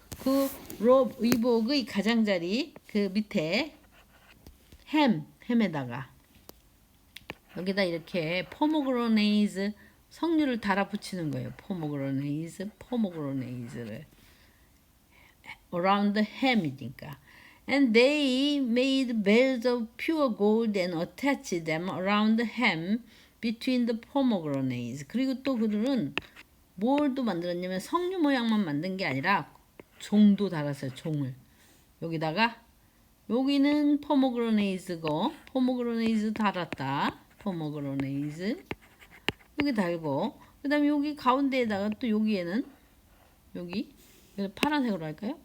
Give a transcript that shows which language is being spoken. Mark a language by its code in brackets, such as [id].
[ko] 그 robe, 의복의 가장자리 그 밑에 햄에다가 여기다 이렇게 포모그라네이즈 석류를 달아붙이는 거예요. 포모그라네이즈를 [en] around the hem [ko] 이니까. [en] And they made bells of pure gold and attached them around the hem between the pomegranates. [ko] 그리고 또 그들은 뭘 또 만들었냐면 석류 모양만 만든 게 아니라 종도 달았어요. 종을 여기다가 여기는 포모그라네이즈고 포모그라네이즈 달았다. 포모그라네이즈 여기 달고 그 다음에 여기 가운데에다가 또 여기에는 여기 파란색으로 할까요?